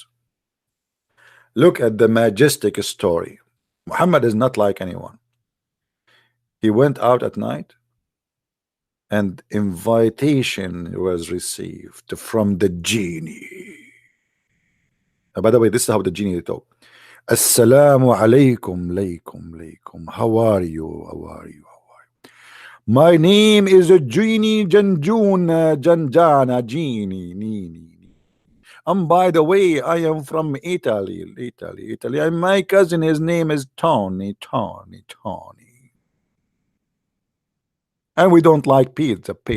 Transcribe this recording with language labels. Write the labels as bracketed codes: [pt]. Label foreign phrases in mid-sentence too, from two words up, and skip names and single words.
[en] Look at the majestic story. Muhammad is not like anyone. He went out at night and invitation was received from the genie. By the way, this is how the genie talk. [ar] السلام عليكم، ليكم، ليكم. [en] How are you? How are you? My name is a Genie Janjuna Janjana Genie Nini. And by the way, I am from Italy. And my cousin, his name is Tony. And we don't like pizza.